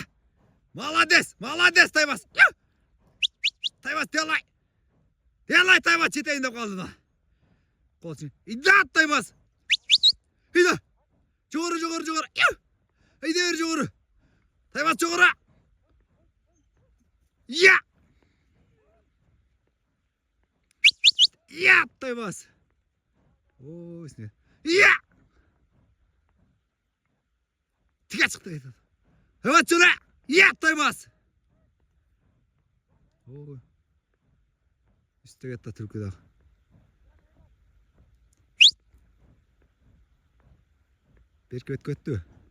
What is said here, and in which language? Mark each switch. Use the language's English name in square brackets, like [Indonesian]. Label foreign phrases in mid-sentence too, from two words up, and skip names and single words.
[Kyrgyz] Молодец, молодец Тайбас. Тайбас делай. Делай Тайбас, жетейин деп калды да. Кол ичине. Айда Тайбас. Айда. Жогору, жогору, жогору. Айда бер жогору. Тайбас жогору. Я! Я, Тайбас. Ой, сне. Я! Тиге чыкты айтат. Тайбас жора. Я, Тайбас. Ой. Үстө кетти түркү да. Берки өткөттү.